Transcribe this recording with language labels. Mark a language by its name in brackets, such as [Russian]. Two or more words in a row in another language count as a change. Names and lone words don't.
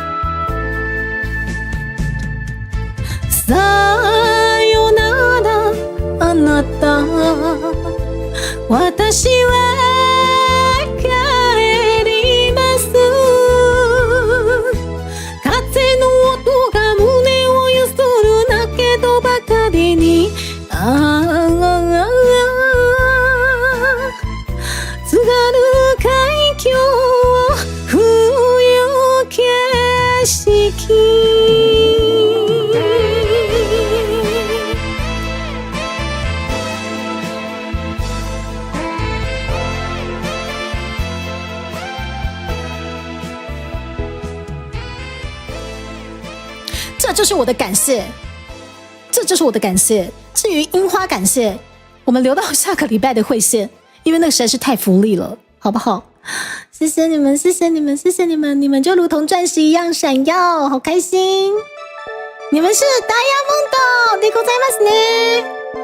[Japanese] さよならあなた、私は帰ります。風の音が胸をゆするだけどばかりに、津軽海峡冬景色。 [Chinese] 这就是我的感谢，这就是我的感谢。至于樱花感谢，我们留到下个礼拜的会线，因为那个实在是太福利了，好不好？谢谢你们，谢谢你们，谢谢你们，你们就如同钻石一样闪耀，好开心！你们是 [Japanese] ダイヤモンドでございますね。